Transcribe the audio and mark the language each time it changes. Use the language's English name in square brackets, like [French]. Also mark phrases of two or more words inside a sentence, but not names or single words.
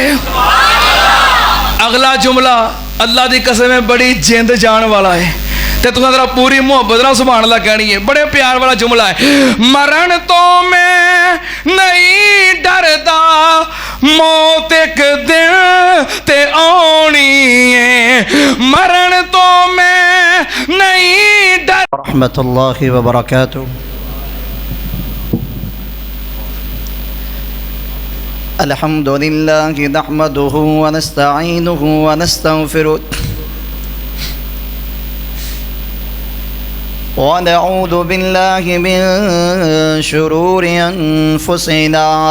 [Punjabi] اگلا جملہ اللہ دی قسم ہے بڑی جند جان والا ہے تے تساں ذرا پوری محبت نال [Arabic] سبحان الله [Punjabi] کہنی ہے. بڑے پیار والا جملہ ہے۔ مرن تو میں نہیں ڈردا موت ایک دن تے آنی ہے. مرن تو میں نہیں ڈر. [Arabic] رحمة الله وبركاته. الحمد لله نحمده ونستعينه ونستغفره ونعوذ بالله من شرور أنفسنا